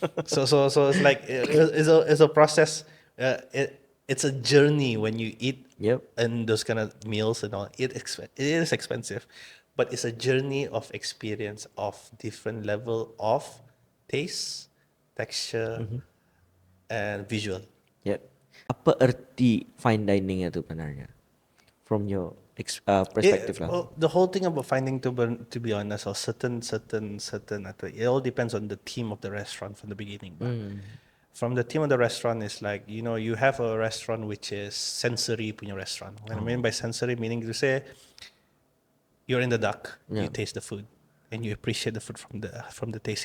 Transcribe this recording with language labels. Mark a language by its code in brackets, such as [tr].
[en] So it's like it's a process. It's a journey when you eat Yep. and those kind of meals and all. It is expensive, but it's a journey of experience of different level of taste, texture, and visual. Yep. [ms] Apa erti fine dining itu sebenarnya? [en] From your perspective lah. The whole thing about finding to be honest, or certain, it all depends on the theme of the restaurant from the beginning. From the theme of the restaurant is like, you know, you have a restaurant which is sensory punya restaurant. What I mean by sensory, meaning to say, you're in the dark, you taste the food, and you appreciate the food from the taste.